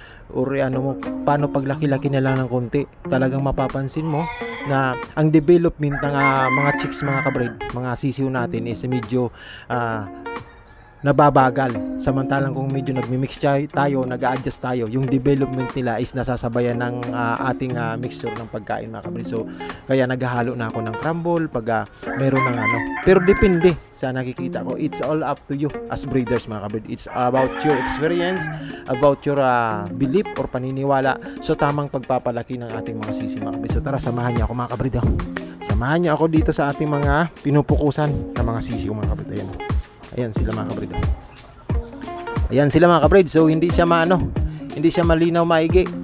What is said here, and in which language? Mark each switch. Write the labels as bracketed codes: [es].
[tl] Or paano paglaki-laki na lang ng konti. Talagang mapapansin mo na ang development ng mga chicks mga kabrid, mga sisiw natin is medyo nababagal. Samantalang kung medyo nagmi-mix tayo, nag-a-adjust tayo, yung development nila is nasasabayan ng ating mixture ng pagkain mga kabrid. So kaya naghahalo na ako ng crumble pag meron ng ano. Pero depende sa nakikita ko. [en] It's all up to you as breeders mga kabrid. It's about your experience, about your belief or paniniwala. [tl] So tamang pagpapalaki ng ating mga sisi mga kabrid. So tara, samahan niyo ako mga kabrid. Samahan niyo ako dito sa ating mga pinupukusan ng mga sisi mga kabrid. Ayan. Ayan sila mga kabrid. Ayan sila mga kabrid. So hindi siya hindi siya malinaw maigi.